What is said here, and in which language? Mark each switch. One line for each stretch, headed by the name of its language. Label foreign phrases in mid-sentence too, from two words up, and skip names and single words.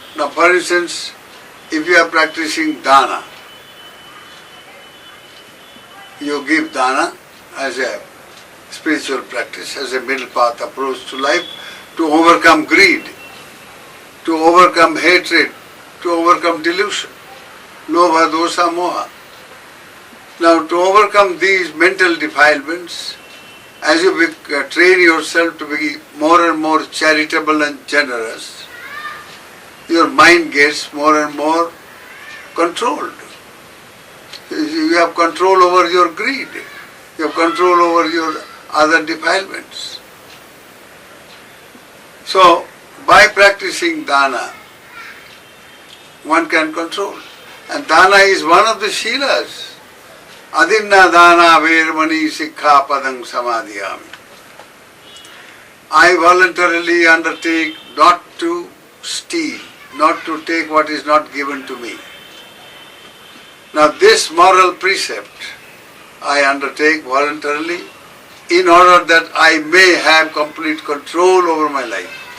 English: Now for instance, if you are practicing dana, you give dana as a spiritual practice, as a middle path approach to life, to overcome greed, to overcome hatred, to overcome delusion,
Pali: lobha, dosa, moha.
English: Now to overcome these mental defilements, as you train yourself to be more and more charitable and generous, your mind gets more and more controlled. You have control over your greed, you have control over your other defilements. So by practicing dana, one can control. And dana is one of the shilas.
Pali: Adinna dana vermani sikha padang samadhiyami.
English: I voluntarily undertake not to steal, not to take what is not given to me. Now this moral precept I undertake voluntarily in order that I may have complete control over my life.